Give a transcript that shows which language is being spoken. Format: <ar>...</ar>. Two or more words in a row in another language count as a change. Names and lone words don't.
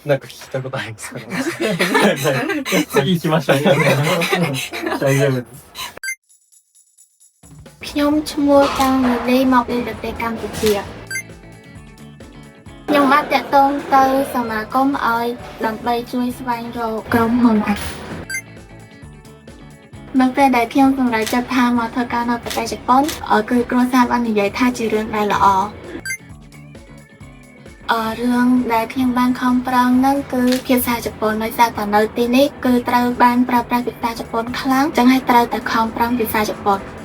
<ja>なんか聞いたことありますかね。次行きましょう。大丈夫です。</ja> <km>ខ្ញុំឈ្មោះចង់លីមកពីប្រទេសកម្ពុជាខ្ញុំបានតាក់ទងទៅសមាគមឲ្យដើម្បីជួយស្វែងរកក្រុមហ៊ុន នៅពេលដែលខ្ញុំសម្រេចចិត្តថាមកធ្វើការនៅប្រទេសជប៉ុនគឺគ្រួសារបាននិយាយថាជារឿងដែលល្អរឿងដែលខ្ញុំបានខំប្រឹងហ្នឹងគឺភាសាជប៉ុនដោយសារតែនៅទីនេះគឺត្រូវបានប្រើប្រាស់ភាសាជប៉ុនខ្លាំងចឹងហើយត្រូវតែខំប្រឹងភាសាជប៉ុន</km>